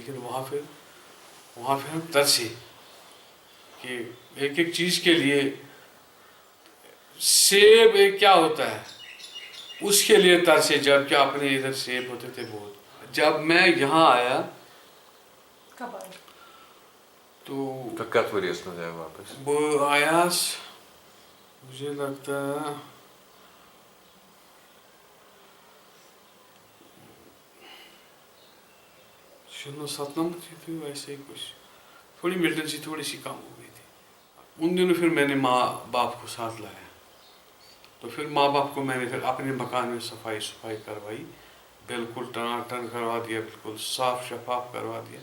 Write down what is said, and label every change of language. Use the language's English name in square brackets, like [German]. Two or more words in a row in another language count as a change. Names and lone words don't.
[Urdu] لیکن وہاں پہ ہم ترسے کہ ایک ایک چیز کے لیے. سیب کیا ہوتا ہے اس کے لیے ترسے, جب کہ اپنے ادھر سیب ہوتے تھے بہت. جب میں یہاں آیا تو [Kashmiri] کت ؤریس منٛز آیہِ واپس؟ بہٕ آیاس [Urdu] مجھے لگتا ہے 97 تھی, ویسے ہی کچھ تھوڑی ملٹنسی تھوڑی سی کم ہو گئی تھی. ان دنوں پھر میں نے ماں باپ کو ساتھ لایا, تو پھر ماں باپ کو میں نے پھر اپنے مکان میں صفائی کروائی, بالکل ٹناٹن کروا دیا, بالکل صاف شفاف کروا دیا.